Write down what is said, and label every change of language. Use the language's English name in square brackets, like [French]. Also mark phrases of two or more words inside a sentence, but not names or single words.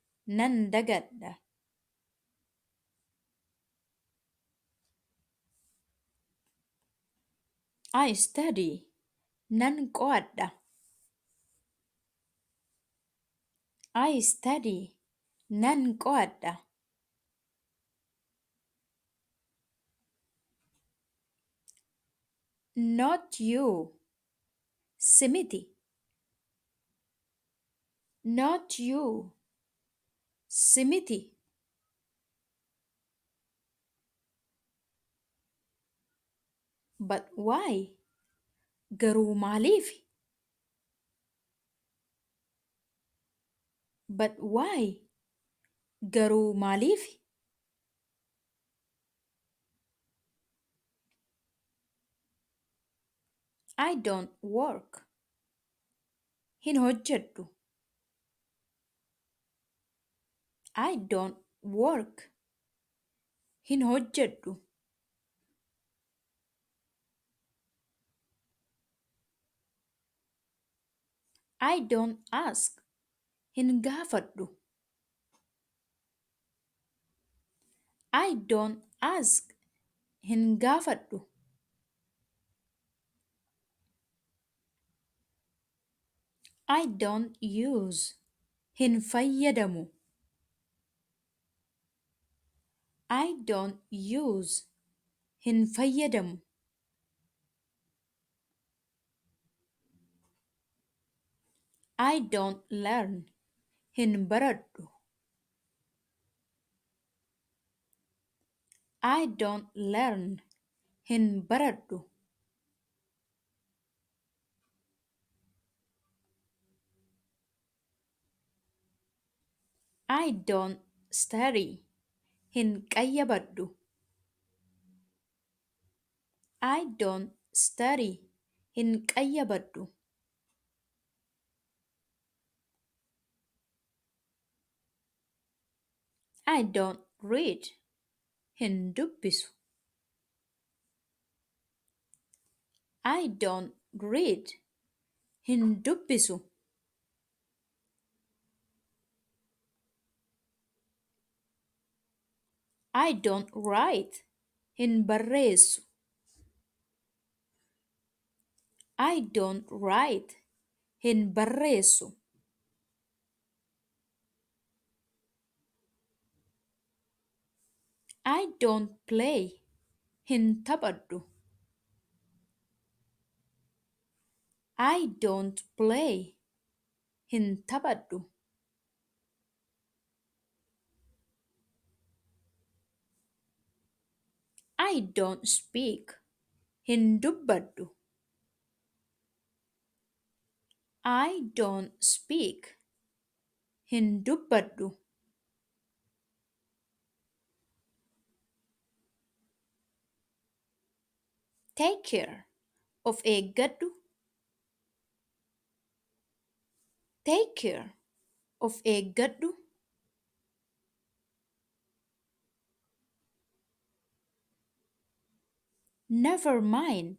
[Oromo] nan dagadha. [English] I study, [Oromo] nan qo'adha. [English] I study, [Oromo] nan qo'adha. [English] Not you, simiti. Not you, simiti. But why? [Oromo] Garuu maaliifi? [English] But why? [Oromo] Garuu maaliifi? [English] I don't work. [Oromo] Hin hojjedhu. [English] I don't work. [Oromo] Hin hojjedhu. [English] I don't ask. [Oromo] Hin gaafadhu. [English] I don't ask. [Oromo] Hin gaafadhu. [English] I don't use. [Oromo] Hin fayyadamu. [English] I don't use. [Oromo] Hin fayyadamu. [English] I don't learn. [Oromo] Hin baradhu. [English] I don't learn. [Oromo] Hin baradhu. [English] I don't study. [Oromo] Hin qayyabadhu. [English] I don't study. [Oromo] Hin qayyabadhu. [English] I don't read. [Oromo] Hin dubbisu. [English] I don't read. [Oromo] Hin dubbisu. [English] I don't write. [Oromo] Hin barreessu. [English] I don't write. [Oromo] Hin barreessu. [English] I don't play. [Oromo] Hin taphadhu. [English] I don't play. [Oromo] Hin taphadhu. [English] I don't speak. [Oromo] Hin dubbadhu. [English] I don't speak. [Oromo] Hin dubbadhu. [English] Take care. [Oromo] Of eeggadhu. [English] Take care. [Oromo] Of eeggadhu. [English] Never mind.